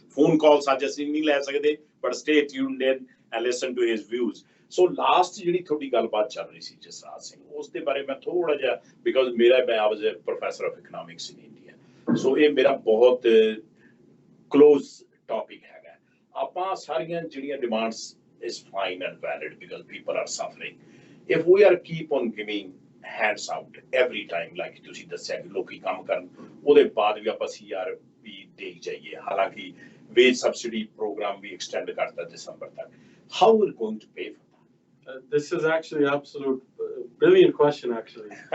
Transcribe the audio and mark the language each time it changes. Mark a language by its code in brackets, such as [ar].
[pa] Phone ਕਾਲਸ ਅੱਜ ਅਸੀਂ ਨਹੀਂ ਲੈ ਸਕਦੇ, [en] But stay tuned in and listen to his views. [pa] So last ਜਿਹੜੀ ਤੁਹਾਡੀ ਗੱਲਬਾਤ ਚੱਲ ਰਹੀ ਸੀ ਜਸਰਾਜ ਸਿੰਘ, ਉਸ ਦੇ ਬਾਰੇ ਮੈਂ ਥੋੜਾ ਜਿਹਾ, [en] because ਮੈਂ was a professor of economics in India, [pa] ਸੋ ਇਹ ਮੇਰਾ ਬਹੁਤ ਕਲੋਜ਼ ਟੌਪਿਕ ਹੈਗਾ। ਆਪਾਂ ਸਾਰੀਆਂ ਜਿਹੜੀਆਂ [en] Demands is fine and valid because people are suffering. If we are keep on giving hands out every time, like [pa] ਤੁਸੀਂ ਦੱਸਿਆ ਕਿ ਲੋਕੀ ਕੰਮ ਕਰਨ, ਉਹਦੇ ਬਾਅਦ ਵੀ ਆਪਾਂ CRB ਦੇ ਜਾਈਏ, ਹਾਲਾਂਕਿ [en] wage subsidy program we extend [pa] karta [en] December tak. How we're going to pay for This is actually absolute brilliant question actually.